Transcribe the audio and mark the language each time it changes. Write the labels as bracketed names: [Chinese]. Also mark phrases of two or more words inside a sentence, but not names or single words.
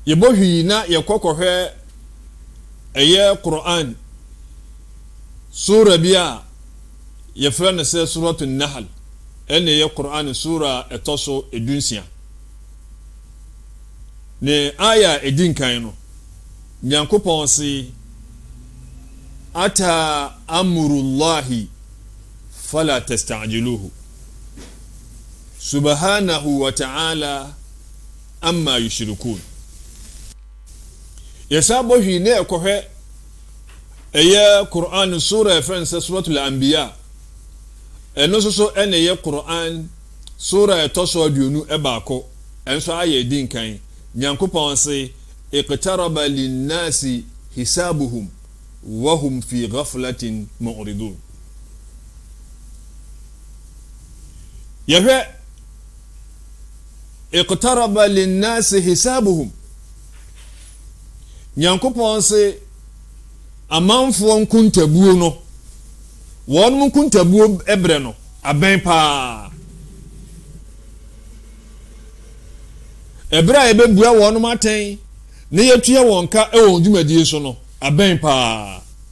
[Akan] yɛbɔhwi na yɛkɔkɔhwɛ ɛyɛ Quran sura bi a yɛfrɛ no sɛ [Arabic] سورة النحل [Akan] ɛna ɛyɛ Quran sura ɛtɔ so edunsia ne aya edinkan no Nyankopɔn se [Arabic] أتى أمر الله فلا تستعجلوه سبحانه وتعالى عما يشركون [Akan] yasabɔhwi ne ɛkɔhwɛ ɛyɛ Quran sura ɛfrɛ sɛ [Arabic] سورة الأنبياء [Akan] ɛno so ɛna ɛyɛ Quran sura ɛtɔ so aduonu ɛbaako ɛnso ayɛ edinkan Nyankopɔn se [Arabic] اقترب للناس حسابهم وهم في غفلة معرضون [Akan] yahwa [Arabic] اقترب للناس حسابهم [Akan] Nyankopɔn se amanfoɔ nkuntabuo no wɔn nkuntabuo ɛbrɛ no abɛn paa ɛbrɛ a yɛbɛbua wɔn matɛn ne yɛtua wɔn ka ɛwɔ dwumadie so no abɛn paa